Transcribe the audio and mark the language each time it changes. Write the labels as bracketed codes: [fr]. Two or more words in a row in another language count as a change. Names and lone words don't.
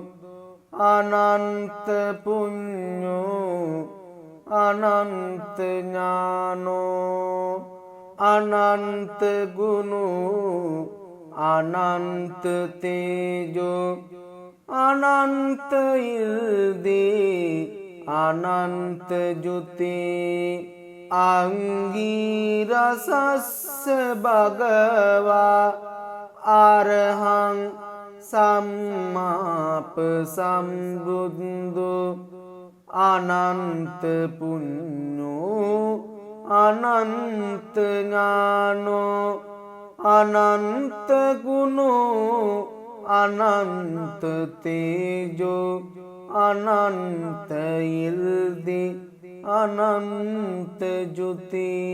[pi] අනන්ත පුඤ්ඤෝ අනන්ත ඥානෝ අනන්ත ගුණෝ අනන්ත තේජෝ අනන්ත ඉර්දී අනන්ත ජුති අංගීරසස්ස භගවා අරහං සම්මාප සම්බුද්ධෝ අනන්ත පුඤ්ඤෝ අනන්ත ඥානෝ අනන්ත ගුණෝ අනන්ත තේජෝ අනන්ත ඉර්දි අනන්ත ජුති